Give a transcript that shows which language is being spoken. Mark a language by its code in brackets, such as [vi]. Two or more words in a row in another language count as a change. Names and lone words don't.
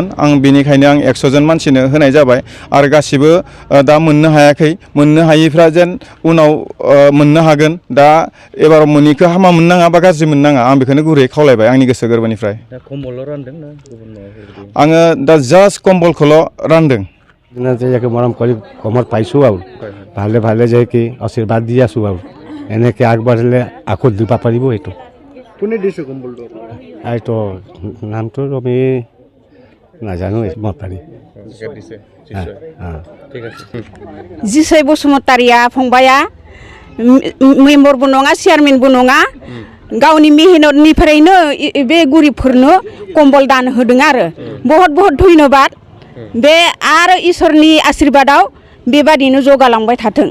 [brx] आं बेनिखायनो आं 100 जन मानसिनो होनाय जाबाय आरो गासिबो दा मोननो हायाखै। मोननो हायिफ्रा जेन उनाव मोननो हागोन। दा एबार मोनैखौ हामा मोननाङा बा गाज्रि मोननाङा आं बेखौनो गुरैयै खावलायबाय आंनि गोसो गोरबोनिफ्राय। दा कम्बल रानदों ना गुबुन माबाफोर? आङो दा जास्ट कम्बलखौल' रानदों। [as] যে মৰম কৰি কমত পাইছোঁ আৰু ভালে ভালে যে কি আশীৰ্বাদ দি আছোঁ আৰু এনেকৈ আগবাঢ়িলে আকৌ দিব পাৰিব। এইটো কোনে দিছে কম্বলটো? এইটো নামটো আমি নাজানো মতাৰি [brx] जिसै बसुमतारिया फंबाया मेम्बरबो नङा चेयारमेनबो नङा गावनि मेहनतनिफ्रायनो बे गरिबफोरनो कम्बल दान होदों आरो बहुत बहुत धन्यबाद। बे आरो इसोरनि आशीर्बादाव बेबादिनो जौगालांबाय थाथों।